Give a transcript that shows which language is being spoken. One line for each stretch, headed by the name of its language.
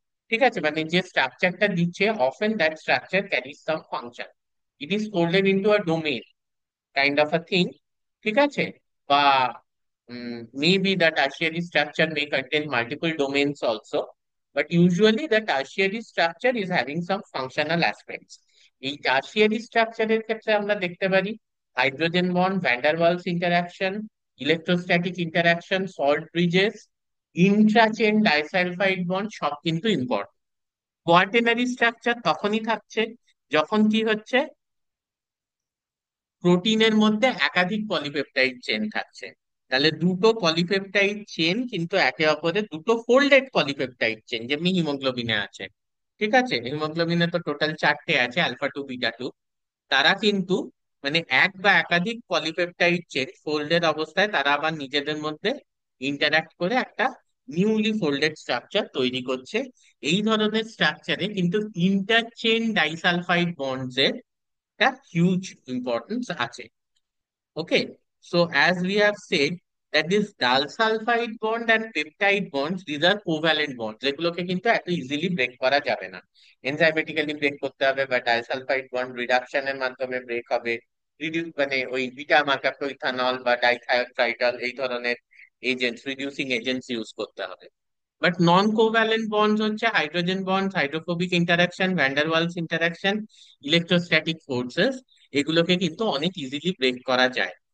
Bangla: ঠিক আছে, মানে যে স্ট্রাকচারটা দিচ্ছে
English: Often that structure carries some function, it is folded into a domain kind of a thing.
Bangla: ঠিক আছে, বা
English: maybe the tertiary structure may contain multiple domains also, but usually the tertiary structure is having some functional aspects.
Bangla: এই tertiary স্ট্রাকচারের ক্ষেত্রে আমরা দেখতে পারি hydrogen bond, van der Waals interaction, electrostatic interaction, salt Bridges, ইন্ট্রাচেন disulphide bond সব কিন্তু ইম্পর্টেন্ট। কোয়ার্টেনারি স্ট্রাকচার তখনই থাকছে যখন কি হচ্ছে, প্রোটিনের মধ্যে একাধিক পলিপেপটাইড চেন থাকছে। তাহলে দুটো পলিপেপটাইড চেন কিন্তু একে অপরের দুটো ফোল্ডেড পলিপেপটাইড চেন, যেমনি হিমোগ্লোবিনে আছে। ঠিক আছে, হিমোগ্লোবিনে তো টোটাল চারটে আছে, আলফা টু বিটা টু। তারা কিন্তু মানে এক বা একাধিক পলিপেপটাইড চেন ফোল্ডেড অবস্থায় তারা আবার নিজেদের মধ্যে ইন্টারাক্ট করে একটা নিউলি ফোল্ডেড স্ট্রাকচার তৈরি করছে। এই ধরনের স্ট্রাকচারে কিন্তু ইন্টারচেন ডাইসালফাইড বন্ডস এর একটা হিউজ ইম্পর্টেন্স আছে।
English: Okay, so as we have said that this disulfide bond and peptide bonds, these are covalent bonds,
Bangla: যেগুলোকে কিন্তু এত ইজিলি ব্রেক করা যাবে না। এনজাইমেটিক্যালি ব্রেক করতে হবে বা ডাইসালফাইড বন্ড রিডাকশনের মাধ্যমে ব্রেক হবে। রিডিউস মানে ওই বিটা মার্কাপটোইথানল বা ডাইথায়োট্রাইডাল এই ধরনের এজেন্টস, রিডিউসিং এজেন্টস ইউজ করতে হবে। বাট নন কোভ্যালেন্ট বন্ডস হচ্ছে hydrogen bond, hydrophobic interaction, van der Waals interaction, electrostatic forces, এগুলোকে কিন্তু অনেক ইজিলি ব্রেক করা যায়।